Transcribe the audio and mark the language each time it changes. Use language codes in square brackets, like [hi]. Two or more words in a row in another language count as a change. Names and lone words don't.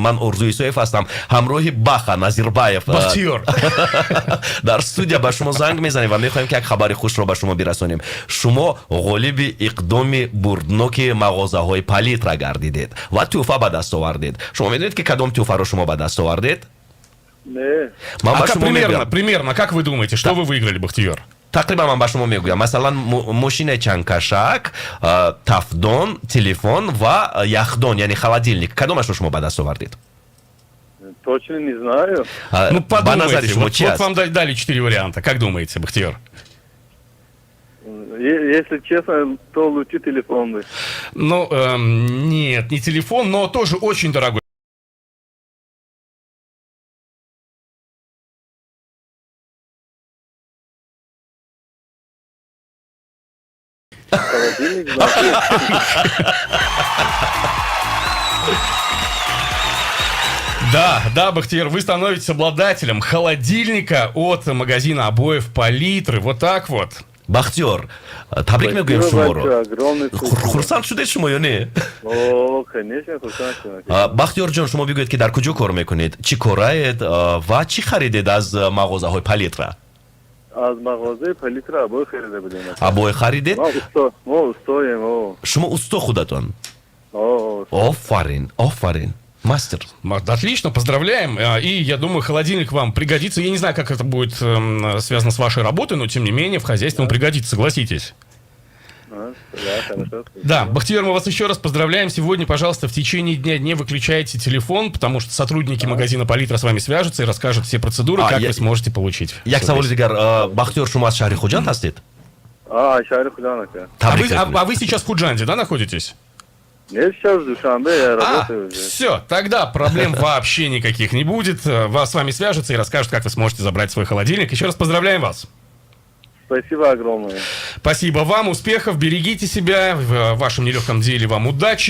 [tg] ман Орзуи Исоев ҳастам, ҳамроҳи Баха Назирбаев Бахтиёр дар студия ба шумо занг мезанем ва мехоҳем ки як хабари хушро ба шумо бирасонем. шумо ғолиби иқдоми бурдноки мағозаҳои палитра гардидед ва тӯҳфа ба даст овардед. шумо медонед ки кадом тӯҳфаро шумо ба даст овардед? [ru] Не. Примерно, как вы думаете, что вы выиграли, Бахтиёр? [tg] тақрибан ман ба шумо мегӯям, масалан мошинаи чангкашак, тафдон, телефон ва яхдон, яъне холодильник. кадомашро шумо ба даст овардед? [ru] Точно не знаю. Ну, [tg] ба назари шумо чӣ [ru] вот [tg] аст? [ru] вам дали 4 варианта. Как думаете, Бахтиёр? Если честно, то лучше телефон. Ну, нет, не телефон, но тоже очень дорогой. Холодильник, Да, Бахтиёр, вы становитесь обладателем холодильника от магазина обоев Палитры. Вот так вот. [tg] бахтиёр, табрик мегӯем шуморо. [ru] огромный. [tg] хурсанд шудед шумо ё не? [ru] О, конечно, [tg] хурсанд. бахтиёрҷон, шумо бигӯед ки дар куҷо кор мекунед, чӣ кораед ва чӣ харидед аз мағозаҳои палитра? аз мағозаи палитра обои харида будем. обои харидед? мо устоем. шумо усто худатон? офарин мастер. [ru] Отлично, поздравляем. И я думаю, холодильник вам пригодится. Я не знаю, как это будет связано с вашей работой, но тем не менее в хозяйстве он пригодится, согласитесь. Да, Бахтиёр, мы вас еще раз поздравляем. Сегодня, пожалуйста, в течение дня не выключайте телефон, потому что сотрудники магазина Палитра с вами свяжутся и расскажут все процедуры, как вы сможете получить. [tg] як саволи дигар, бахтиёр, шумо аз шаҳри Хуҷанд ҳастед? шаҳри Хуҷанд. [ru] А вы сейчас в Худжанде, да, находитесь? Нет, сейчас в Душанбе, я работаю. Все, тогда проблем вообще никаких не будет. Вас с вами свяжутся и расскажут, как вы сможете забрать свой холодильник. Еще раз поздравляем вас. Спасибо огромное. Спасибо вам, успехов, берегите себя, в вашем нелегком деле вам удачи.